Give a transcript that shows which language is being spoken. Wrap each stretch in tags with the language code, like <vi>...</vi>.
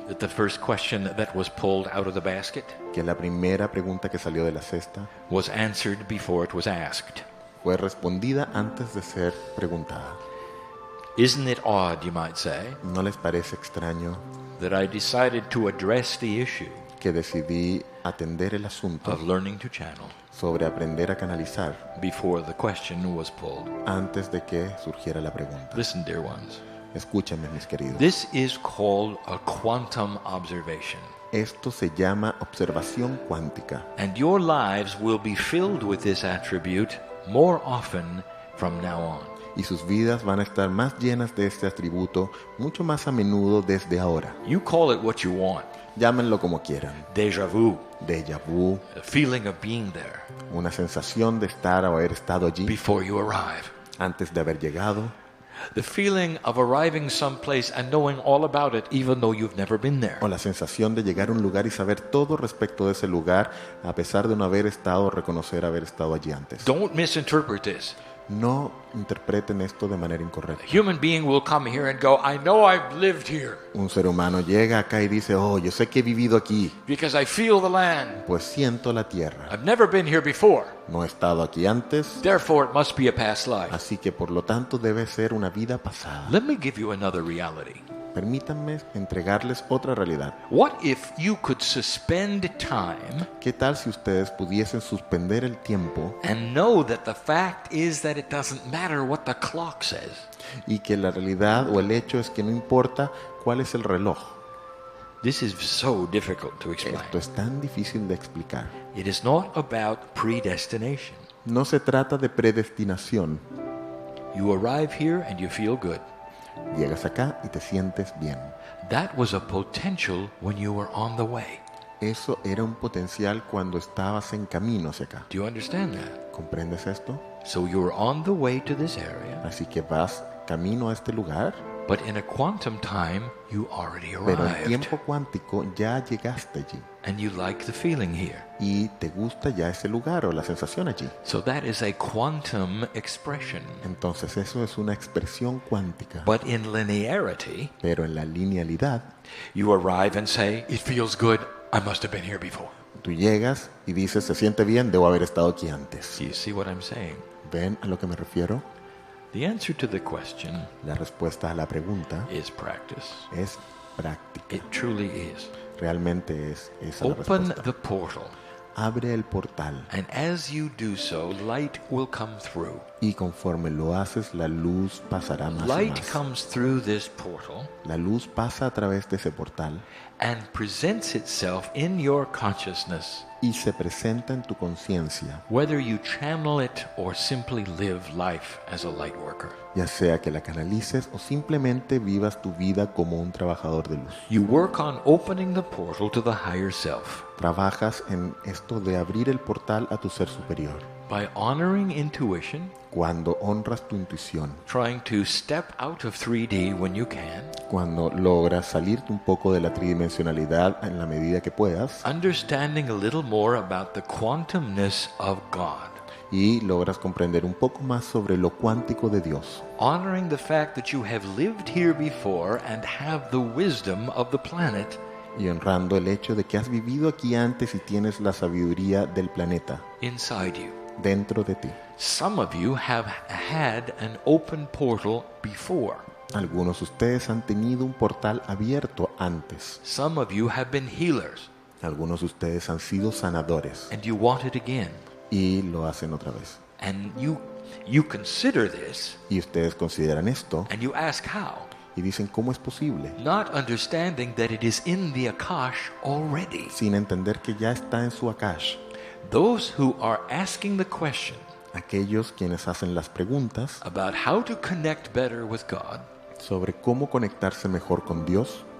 <en>That the first question that was pulled out of the basket</en> <es>Que la primera pregunta que salió de la cesta</es> <en>was answered before it was asked.</en> <es>fue respondida antes de ser preguntada.</es> <en>Isn't it odd, you might say,</en> <es>¿No les parece extraño</es> <en>that I decided to address the issue</en> <es>que decidí atender el asunto</es> <en>of learning to channel</en> <es>sobre aprender a canalizar</es> <en>before the question was pulled?</en> <es>antes de que surgiera la pregunta?</es> <en>Listen, dear ones.</en> <es>Escúchenme, mis queridos.</es> <en>This is called a quantum observation.</en> <es>Esto se llama observación cuántica.</es> <en>And your lives will be filled with this attribute more often from now on.</en> <es>Y sus vidas van a estar más llenas de este atributo mucho más a menudo desde ahora.</es> <en>You call it what you want.</en> <es>Llámenlo como quieran.</es> <en>Déjà vu,</en> <es>Déjà vu,</es> <en>a feeling of being there</en> <es>una sensación de estar o haber estado allí</es> <en>before you arrive.</en> <es>antes de haber llegado.</es> <en>The feeling of arriving someplace and knowing all about it even though you've never been there.</en> <es>O la sensación de llegar a un lugar y saber todo respecto de ese lugar a pesar de no haber estado o reconocer haber estado allí antes.</es> <en>Don't misinterpret this.</en> <es>No interpreten esto de manera incorrecta.</es> <en>A human being will come here and go, I know I've lived here</en> <es>Un ser humano llega acá y dice, oh, yo sé que he vivido aquí,</es> <en>because I feel the land.</en> <es>pues siento la tierra.</es> <en>I've never been here before.</en> <es>No he estado aquí antes,</es> <en>Therefore, it must be a past life.</en> <es>así que por lo tanto debe ser una vida pasada.</es> <en>Let me give you another reality.</en> <es>Permítanme entregarles otra realidad.</es> <en>What if you could suspend time</en> <es>¿Qué tal si ustedes pudiesen suspender el tiempo</es> <en>and know that the fact is that it doesn't matter what the clock says?</en> <es>y que la realidad o el hecho es que no importa cuál es el reloj?</es> <en>This is so difficult to explain.</en> <es>Esto es tan difícil de explicar.</es> <en>It is not about predestination.</en> <es>No se trata de predestinación.</es> <en>You arrive here and you feel good.</en> <es>Llegas acá y te sientes bien.</es> <en>That was a potential when you were on the way.</en> <es>Eso era un potencial cuando estabas en camino hacia acá.</es> <en>Do you understand that?</en> <es>¿Comprendes esto?</es> <en>So you were on the way to this area,</en> <es>Así que vas camino a este lugar,</es> <en>but in a quantum time, you already</en> <es>pero en</es> <en>arrived.</en> <es>tiempo cuántico ya llegaste allí.</es> <en>And you like the feeling here.</en> <es>Y te gusta ya ese lugar o la sensación allí.</es> <en>So that is a quantum expression.</en> <es>Entonces eso es una expresión cuántica.</es> <en>But in linearity,</en> <es>Pero en la linealidad,</es> <en>you arrive and say, it feels good, I must have been here before.</en> <es>tú llegas y dices, se siente bien, debo haber estado aquí antes.</es> <en>Do you see what I'm saying?</en> <es>¿Ven a lo que me refiero?</es> <en>The answer to the question</en> <es>La respuesta a la pregunta</es> <en>is practice.</en> <es>es práctica.</es> <en>It truly is.</en> <es>Realmente es esa la</es> <en>Open</en> <es>respuesta.</es> <en>the portal,</en> <es>Abre el portal</es> <en>and as you do so, light will come through.</en> <es>y conforme lo haces, la luz pasará más y</es> <en>Light</en> <es>más.</es> <en>comes through this portal</en> <es>La luz pasa a través de ese portal</es> <en>and presents itself in your consciousness,</en> <es>y se presenta en tu conciencia,</es> <en>whether you channel it or simply live life as a light worker.</en> <es>ya sea que la canalices o simplemente vivas tu vida como un trabajador de luz.</es> <en>You work on opening the portal to the higher self</en> <es>Trabajas en esto de abrir el portal a tu ser superior.</es> <en>by honoring intuition,</en> <es>Cuando honras tu intuición,</es> <en>trying to step out of 3D when you can,</en> <es>cuando logras salirte un poco de la tridimensionalidad en la medida que puedas</es> <en>understanding a little more about the quantumness of God,</en> <es>y logras comprender un poco más sobre lo cuántico de Dios,</es> <en>honoring the fact that you have lived here before and have the wisdom of the planet,</en> <es>y honrando el hecho de que has vivido aquí antes y tienes la sabiduría del planeta</es> <en>inside you.</en> <es>dentro de ti.</es> <en>Some of you have had an open portal before.</en> <es>Algunos de ustedes han tenido un portal abierto antes.</es> <en>Some of you have been healers,</en> <es>Algunos de ustedes han sido sanadores</es> <en>and you want it again.</en> <es>y lo hacen otra vez.</es> <en>And you consider this,</en> <es>Y ustedes consideran esto</es> <en>and you ask how,</en> <es>y dicen, ¿cómo es posible?</es> <en>not understanding that it is in the Akash already.</en> <es>Sin entender que ya está en su Akash.</es> <en>Those who are asking the question</en> <es>Aquellos quienes hacen las preguntas</es> <en>about how to connect better with God,</en> <es>sobre cómo conectarse mejor con Dios,</es>